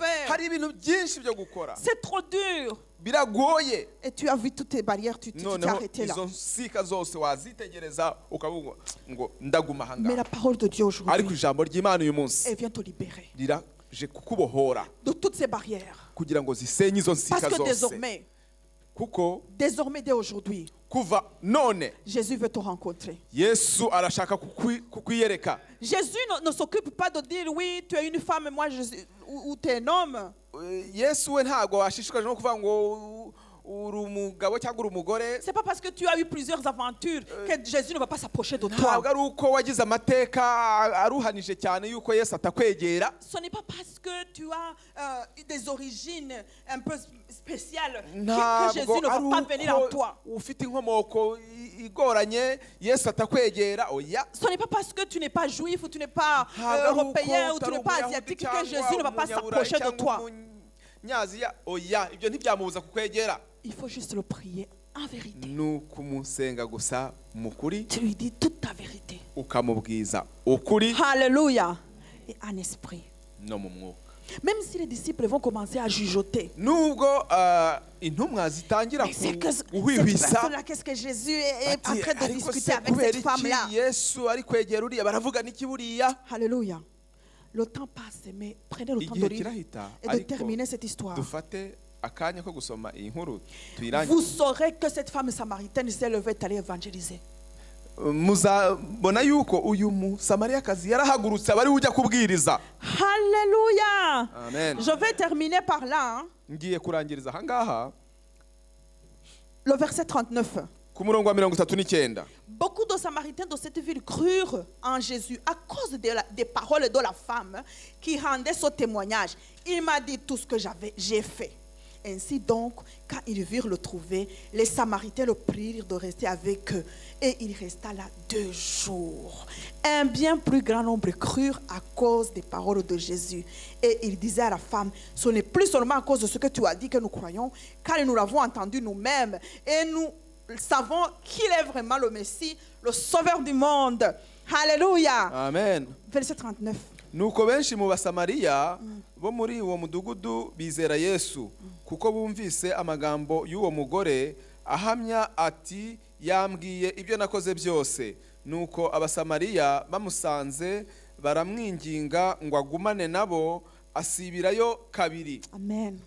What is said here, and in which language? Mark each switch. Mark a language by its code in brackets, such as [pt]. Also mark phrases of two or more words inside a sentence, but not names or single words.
[fr] faire. [rw] Hari ibintu byinshi byo gukora, [fr] C'est trop dur. [rw] biragoye. [fr] Et tu as vu toutes tes barrières, tu t'es [rw] Noneho [fr] arrêté là. [rw] izo nsika zose wazitegereza ukavuga ngo ndaguma [fr] Mais [rw] ahangaha. [fr] la parole de Dieu [rw] Ariko [fr] aujourd'hui, [rw] ijambo ry'Imana uyu munsi [fr] elle vient te libérer [rw] riraje kukubohora [fr] de toutes ces barrières. [rw] kugira ngo zisenye izo [fr] Parce [rw] nsika [fr] que [rw] zose. [fr] désormais, [rw] Kuko [fr] dès aujourd'hui, [rw] kuva none [fr] Jésus veut te rencontrer. [rw] Yesu arashaka kukwiyereka. [fr] Jésus ne s'occupe pas de dire oui, tu es une femme, moi ou tu es un homme. [rw] Yesu we ntago ashishikajwe no kuvuga ngo uri umugabo cyangwa uri umugore. [fr] C'est pas parce que tu as eu plusieurs aventures que Jésus ne va pas s'approcher de toi. [rw] Ntabwo ari uko wagize amateka aruhanije cyane yuko Yesu atakwegera. [fr] Ce n'est pas parce que tu as des origines un peu spéciales que [rw] Ntabwo [fr] Jésus ne va pas venir en [rw] ari [fr] toi. [rw] uko ufite inkomoko igoranye Yesu atakwegera. Oya, [fr] Ce n'est pas parce que tu n'es pas juif ou tu n'es pas [rw] ntabwo ari uko [fr] européen ou tu [rw] utari [fr] n'es pas [rw] Umuyahudi [fr] asiatique que [rw] cyangwa [fr] Jésus ne va pas [rw] Umunyaburayi [fr] s'approcher de [rw] cyangwa [fr] toi. [rw] Umunyaziya. Oya, ibyo ntibyamubuza kukwegera. [fr] Il faut juste le prier en vérité. [rw] Ni ukumusenga gusa mu kuri, [fr] Tu lui dis toute ta vérité. [rw] ukamubwiza ukuri [fr] Alléluia. Et en esprit. [rw] no mu mwuka. [fr] Même si les disciples vont commencer à jugeoter. [rw] Nubwo intumwa zitangira [fr] Mais c'est que cette [rw] guhwihwisa [fr] personne-là, qu'est-ce que Jésus est en [rw] ati [fr] train de [rw] ariko [fr] discuter [rw] se [fr] avec [rw] kubera [fr] cette femme-là? [rw] iki Yesu ari kwegera uriya baravuga n'iki buriya. [fr] Alléluia. Le temps passe, mais prenez le temps de [rw] Igihe [fr] lire [rw] kirahita [fr] et de [rw] ariko [fr] terminer cette histoire. [rw] dufate akanya ko gusoma iyi nkuru tuyirangize. [fr] Vous saurez que cette femme samaritaine s'est levée et allée évangéliser. [rw] Muzabona yuko uyu musamariyakazi yarahagurutse abari ujya kubwiriza. [fr] Alléluia. Amen. Je vais terminer par là. [rw] Ngiye kurangiriza ahangaha [fr] Le verset 39. [rw] ku murongo wa 39. [fr] Beaucoup de Samaritains de cette ville crurent en Jésus à cause des paroles de la femme qui rendait ce témoignage. Il m'a dit tout ce que j'ai fait. Ainsi donc, quand ils virent le trouver, les Samaritains le prient de rester avec eux. Et il resta là 2 jours. Un bien plus grand nombre crurent à cause des paroles de Jésus. Et il disait à la femme, ce n'est plus seulement à cause de ce que tu as dit que nous croyons, car nous l'avons entendu nous-mêmes. Et nous savons qu'il est vraiment le Messie, le Sauveur du monde. Alléluia. Amen. Verset 39. [rw] Nuko benshi mu basamariya bo muri uwo mudugudu bizera Yesu kuko bumvise amagambo y'uwo mugore ahamya ati yambwiye ibyo nakoze byose. Nuko abasamariya bamusanze baramwinginga ngo agumane nabo, asibirayo kabiri.